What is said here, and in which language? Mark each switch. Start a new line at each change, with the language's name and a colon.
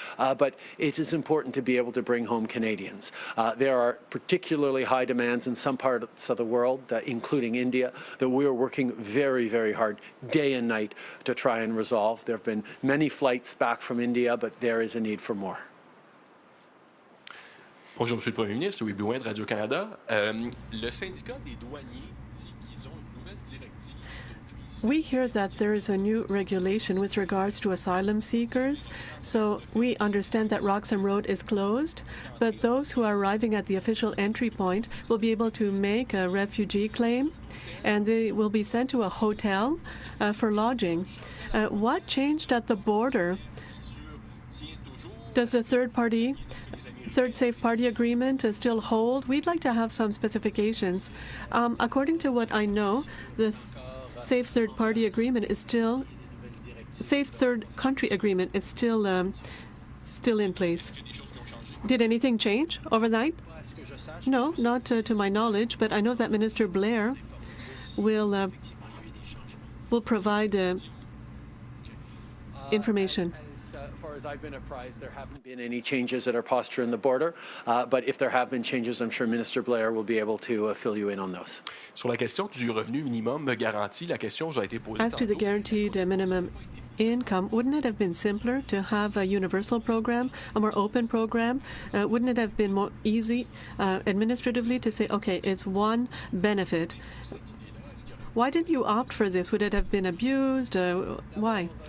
English: But it is important to be able to bring home Canadians. There are particularly high demands in some parts of the world, including India, that we are working very, very hard, day and night, to try and resolve. There have been many flights back from India, but there is a need for more.
French: Bonjour, Monsieur le Premier ministre. Louis Blouin de Radio-Canada. Le syndicat des douaniers dit qu'ils ont une nouvelle directive.
English: We hear that there is a new regulation with regards to asylum seekers, so we understand that Roxham Road is closed, but those who are arriving at the official entry point will be able to make a refugee claim, and they will be sent to a hotel for lodging. What changed at the border? Does the third safe party agreement still hold? We'd like to have some specifications. According to what I know, the safe third party agreement is still, safe third country agreement is still in place. Did anything change overnight? No, not to my knowledge, but I know that Minister Blair will provide information. As far as I've been apprised, there haven't been any changes at our posture in the border, but if there have been changes, I'm sure Minister Blair will be able to fill you in on those.
French: Sur la question du revenu minimum garanti, la question a été posée.
English: As to the guaranteed minimum income, wouldn't it have been simpler to have a universal program, a more open program? Wouldn't it have been more easy administratively to say, okay, it's one benefit? Why did you opt for this? Would it have been abused? Why?